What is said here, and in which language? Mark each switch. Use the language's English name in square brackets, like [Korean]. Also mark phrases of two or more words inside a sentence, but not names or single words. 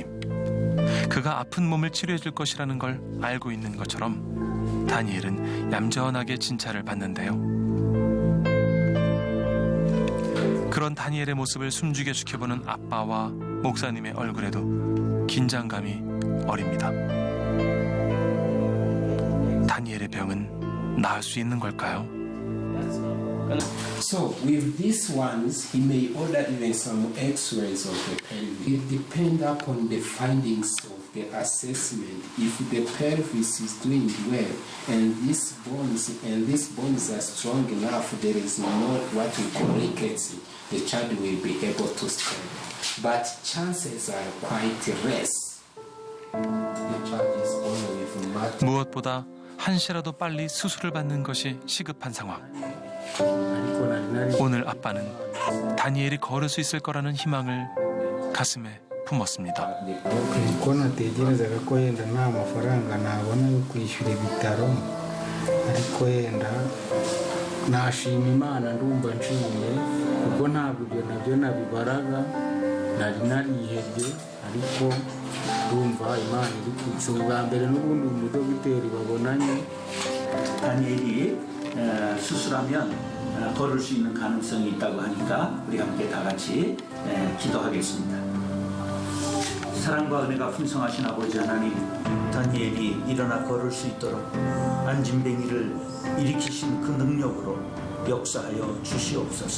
[Korean] 그가 아픈 몸을 치료해 줄 것이라는 걸 알고 있는 것처럼 다니엘은 얌전하게 진찰을 받는데요. 그런 다니엘의 모습을 숨죽여 지켜보는 아빠와 목사님의 얼굴에도 긴장감이 어립니다. 다니엘의 병은 나을 수 있는 걸까요? [English] So with these ones, he may order even some X-rays of the pelvis. It depends upon the findings of the assessment. If the pelvis is doing well and these bones are strong enough, there is not what we call rickets. The child will be able to stand, but chances are quite less. The child is born with much. [Korean] 무엇보다 한시라도 빨리 수술을 받는 것이 시급한 상황. 오늘 아빠는 다니엘이 걸을 수 있을 거라는 희망을 가슴에 품었습니다. [Kinyarwanda] ko natekerezaga ko yenda nta mafaranga nabona yo kwishyura ibitaro ariko yenda nashima imana ndumva nshimiye kuko ntabwo ibyo nabyo nabibaraga nari narihebye ariko ndumva imana iri kutse ubwa mbere n'ubundi umudogiteri babonanye [Korean] 다니엘이 수술하면 걸을 수 있는 가능성이 있다고 하니까 우리 함께 다 같이 기도하겠습니다. 사랑과 은혜가 풍성하신 아버지 하나님, 다니엘이 일어나 걸을 수 있도록 안진뱅이를 일으키신 그 능력으로 역사하여 주시옵소서.